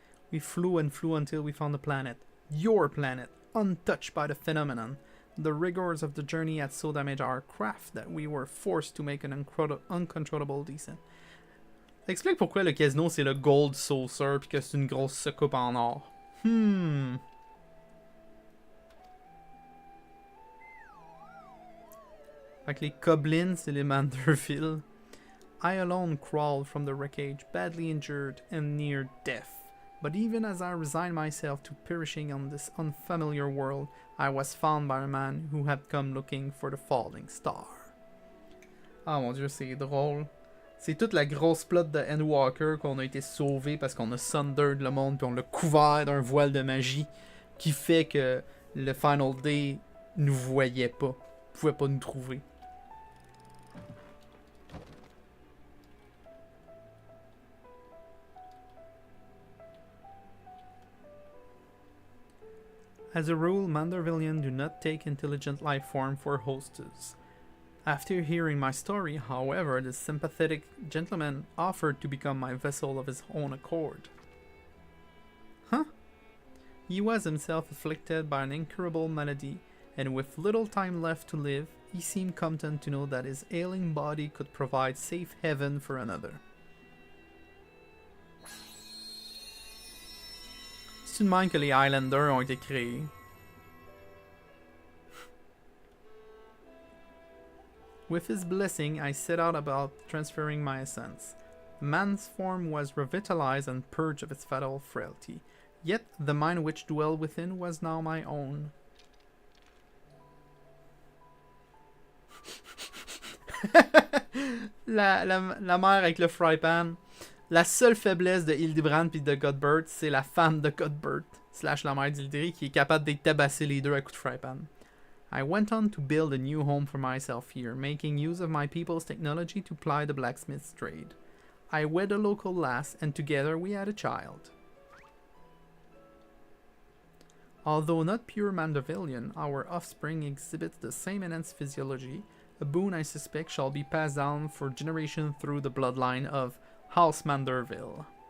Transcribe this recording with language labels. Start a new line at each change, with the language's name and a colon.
English: We flew and flew until we found a planet. Your planet, untouched by the phenomenon. The rigors of the journey had so damaged our craft that we were forced to make an uncontrollable descent.
French: Ça explique pourquoi le casino c'est le Gold Saucer pis que c'est une grosse soucoupe en or. Fait que les Goblins c'est les Manderville.
English: I alone crawled from the wreckage, badly injured and near death. But even as I resigned myself to perishing on this unfamiliar world, I was found by a man who had come looking for the falling star.
French: Ah mon dieu, c'est drôle. C'est toute la grosse plot de Endwalker qu'on a été sauvé parce qu'on a sundered le monde puis on l'a couvert d'un voile de magie qui fait que le Final Day nous voyait pas, pouvait pas nous trouver.
English: As a rule, Mandervillians do not take intelligent life form for hostess. After hearing my story, however, this sympathetic gentleman offered to become my vessel of his own accord. Huh? He was himself afflicted by an incurable malady, and with little time left to live, he seemed content to know that his ailing body could provide safe haven for another.
French: C'est une même que les Highlanders ont été créés.
English: With his blessing, I set out about transferring my essence. The man's form was revitalized and purged of its fatal frailty, yet the mind which dwelled within was now my own.
French: la mère avec le fry pan. La seule faiblesse de Hildibrand puis de Godbert, c'est la femme de Godbert, / la mère d'Hildry, qui est capable de tabasser les deux à coups de fry pan.
English: I went on to build a new home for myself here, making use of my people's technology to ply the blacksmith's trade. I wed a local lass, and together we had a child. Although not pure Mandervillian, our offspring exhibits the same enhanced physiology, a boon I suspect shall be passed down for generations through the bloodline of House Manderville.